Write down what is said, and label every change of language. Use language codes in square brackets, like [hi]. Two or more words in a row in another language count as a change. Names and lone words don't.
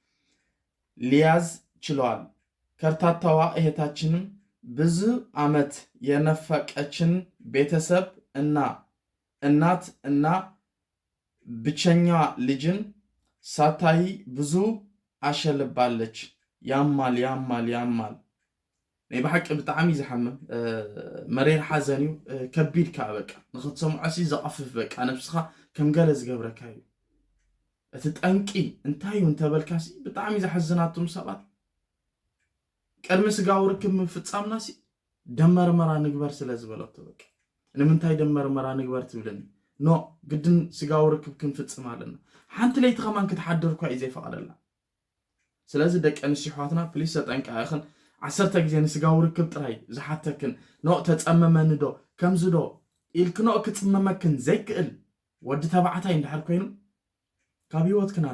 [am] ሊያዝ ችሏል። ከርታታዋ እህታችንም ብዙ ዓመት የነፈቀችን ቤተሰብ እና እናት እና ብቸኛ ልጅን ሳታይ ብዙ አሸልባለች። ያማል ያማል ያማል [ti] ናይ ብሓቂ ብጣዕሚ ዝሓምም መሪር ሓዘን እዩ ከቢድካ በቃ ንኽትሰምዖሲ ዘቐፍፍ በቃ ነብስኻ ከም ገለ ዝገብረካ እዩ እቲ ጠንቂ እንታይ እዩ እንተበልካሲ ብጣዕሚ ዝሓዝናቱም ሰባት ቀድሚ ስጋዊ ርክብ ምፍፃምናሲ ደም መርመራ ንግበር ስለ ዝበለቶ በቃ ንምንታይ ደም መርመራ ንግበር ትብለኒ ኖ ግድን ስጋዊ ርክብ ክንፍፅም ኣለና ሓንቲ ለይቲ ኸማን ክትሓድር እኳ እዩ ዘይፈቐደላ ስለዚ ደቂ ኣንስትዮ ኣሕዋትና ፕሊስ ተጠንቀቕን 10 ግዜ ንስጋዊ ርክብ ጥራይ ዝሓተክን ኖ ተፀመመኒ ዶ ከምዚ ዶ ኢልክኖ ክፅመመክን ዘይክእል ወዲ ተባዕታይ እንድሕር ኮይኑ ካብ ሂወት